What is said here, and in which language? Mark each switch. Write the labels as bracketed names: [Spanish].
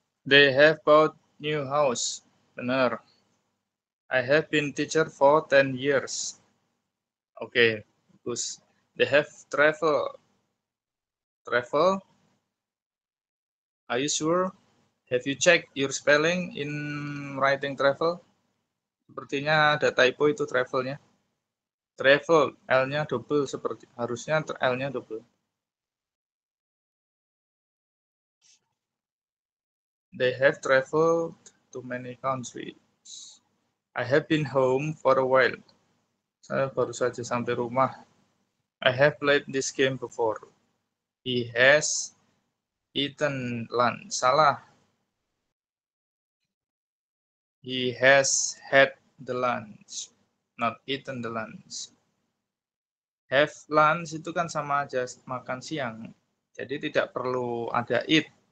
[English] They have bought new house. [Indonesian] Benar. [English] I have been teacher for 10 years. Okay, [Indonesian] bagus. [English] They have travel. Travel? Are you sure? Have you checked your spelling in writing travel? [Indonesian] Sepertinya ada typo itu travelnya. Travel, L-nya double seperti harusnya L-nya double. [English] They have traveled to many countries. I have been home for a while. [Indonesian] Saya baru saja sampai rumah. [English] I have played this game before. He has eaten lunch. [Indonesian] Salah. [English] He has had the lunch, not eaten the lunch. Have lunch [Indonesian] itu kan sama aja makan siang. Jadi tidak perlu ada eat.